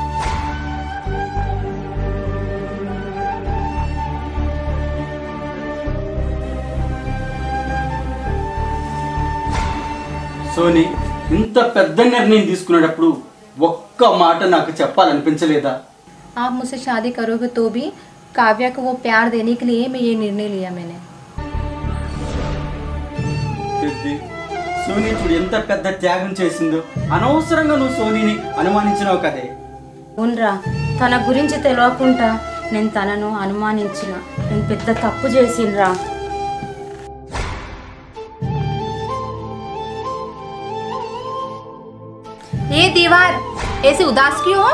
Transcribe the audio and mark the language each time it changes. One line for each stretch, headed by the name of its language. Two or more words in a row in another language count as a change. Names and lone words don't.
Telugu: సోనీ, ఇంత పెద్ద నిర్ణయం తీసుకునేటప్పుడు ఒక్క మాట నాకు చెప్పాలనిపించలేదా?
Hindi: आप मुझसे शादी करोगे तो भी काव्या को वो प्यार देने के लिए मैं ये निर्णय लिया मैंने.
Telugu: సోనీ చూడు ఎంత పెద్ద త్యాగం చేసిందో. అనవసరంగా నువ్వు సోనీని అనుమానించినావు కదే. అవునరా, తన గురించి తెలియకుండా నేను తనను అనుమానించిన. నేను పెద్ద తప్పు చేసినరా.
Hindi: ये दीवार ऐसे उदास क्यों हो?